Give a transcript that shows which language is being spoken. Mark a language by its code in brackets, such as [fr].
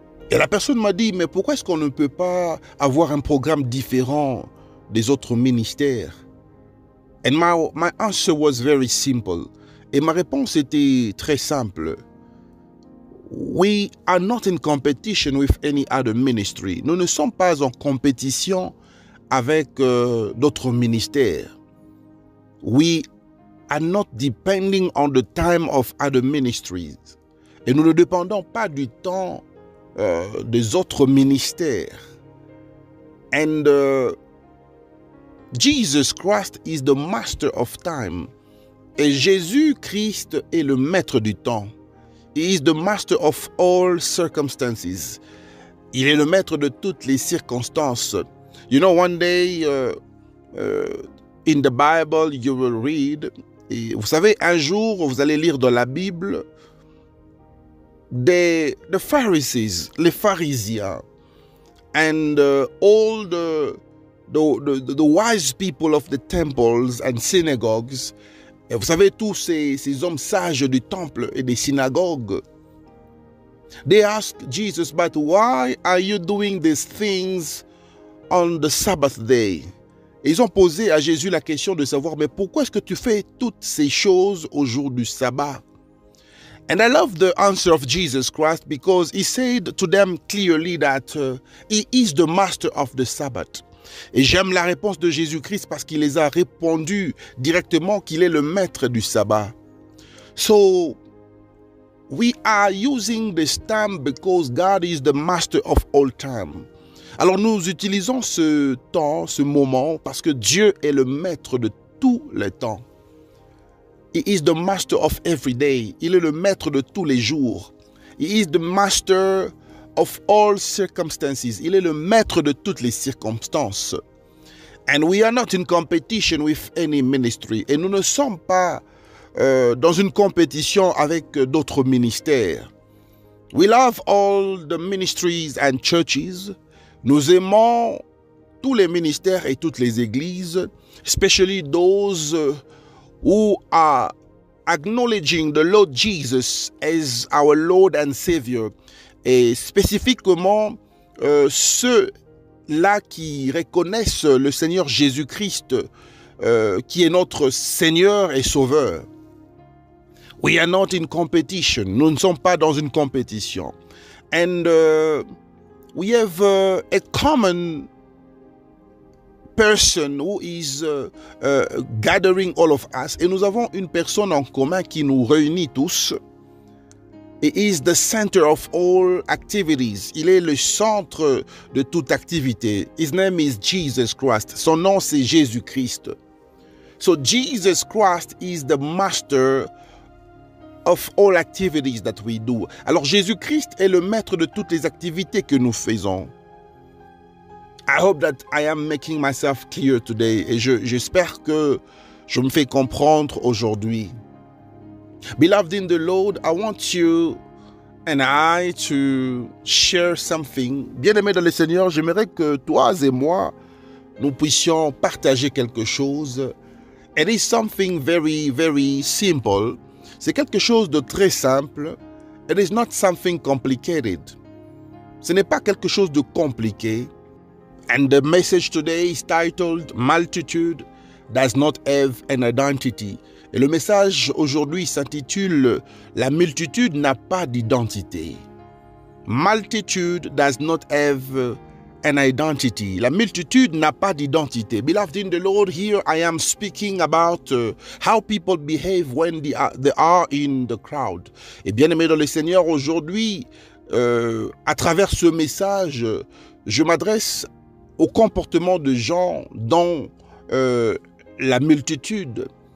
[fr] Et la personne m'a dit, mais pourquoi est-ce qu'on ne peut pas avoir un programme différent des autres ministères? [en] And my answer was very simple. [fr] Et ma réponse était très simple. [en] We are not in competition with any other ministry. [fr] Nous ne sommes pas en compétition avec d'autres ministères. [en] We are not depending on the time of other ministries. [fr] Et nous ne dépendons pas du temps des autres ministères. [en] And Jesus Christ is the master of time. [fr] Et Jésus-Christ est le maître du temps. [en] He is the master of all circumstances. [fr] Il est le maître de toutes les circonstances. [en] You know, one day in the Bible, you will read, [fr] et vous savez, un jour, vous allez lire dans la Bible, [en] the Pharisees, [fr] les pharisiens, [en] and all the wise people of the temples and synagogues. [fr] Et vous savez, tous ces hommes sages du temple et des synagogues, [en] they asked Jesus, but why are you doing these things on the Sabbath day? [fr] Et ils ont posé à Jésus la question de savoir, mais pourquoi est-ce que tu fais toutes ces choses au jour du sabbat? [en] And I love the answer of Jesus Christ because he said to them clearly that he is the master of the Sabbath. [fr] Et j'aime la réponse de Jésus-Christ parce qu'il les a répondu directement qu'il est le maître du sabbat. [en] So, we are using this time because God is the master of all time. [fr] Alors nous utilisons ce temps, ce moment, parce que Dieu est le maître de tout le temps. [en] He is the master of every day. [fr] Il est le maître de tous les jours. [en] He is the master of all circumstances. [fr] Il est le maître de toutes les circonstances. [en] And we are not in competition with any ministry. [fr] Et nous ne sommes pas dans une compétition avec d'autres ministères. [en] We love all the ministries and churches. [fr] Nous aimons tous les ministères et toutes les églises, [en] especially those who are acknowledging the Lord Jesus as our Lord and Savior. [fr] Et spécifiquement ceux-là qui reconnaissent le Seigneur Jésus-Christ qui est notre Seigneur et Sauveur. [en] We are not in competition. [fr] Nous ne sommes pas dans une compétition. [en] And we have a common person who is gathering all of us. [fr] Et nous avons une personne en commun qui nous réunit tous. [en] He is the center of all activities. [fr] Il est le centre de toute activité. [en] His name is Jesus Christ. [fr] Son nom, c'est Jésus-Christ. [en] So Jesus Christ is the master of all activities that we do. [fr] Alors Jésus-Christ est le maître de toutes les activités que nous faisons. [en] I hope that I am making myself clear today. [fr] Et j'espère que je me fais comprendre aujourd'hui. [en] Beloved in the Lord, I want you and I to share something. [fr] Bien-aimé dans le Seigneur, j'aimerais que toi et moi, nous puissions partager quelque chose. [en] It is something very, very simple. [fr] C'est quelque chose de très simple. [en] It is not something complicated. [fr] Ce n'est pas quelque chose de compliqué. [en] And the message today is titled Multitude Does Not Have an Identity. [fr] Et le message aujourd'hui s'intitule La multitude n'a pas d'identité. [en] Multitude does not have an identity. [fr] La multitude n'a pas d'identité. [en] Beloved in the Lord, here I am speaking about how people behave when they are in the crowd. [fr] Et bien aimé dans le Seigneur, aujourd'hui, à travers ce message, je m'adresse au comportement de gens dans la multitude.